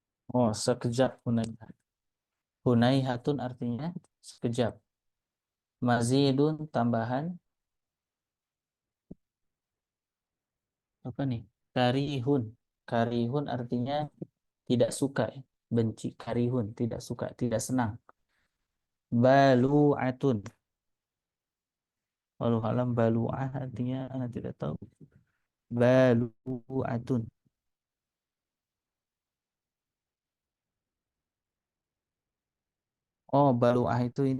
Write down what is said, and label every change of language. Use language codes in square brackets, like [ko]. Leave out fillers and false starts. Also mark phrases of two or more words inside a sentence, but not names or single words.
[id] Oh, sekejap hunaiha. Hunaihatun artinya sekejap. Mazidun tambahan apa nih? Karihun. Karihun artinya tidak suka, ya. Benci. Karihun, tidak suka, tidak senang. Balu'atun. [ar] ولو ألم بلوعة [id] artinya anak tidak tahu. Balu'atun. Oh, balu'ah itu ini.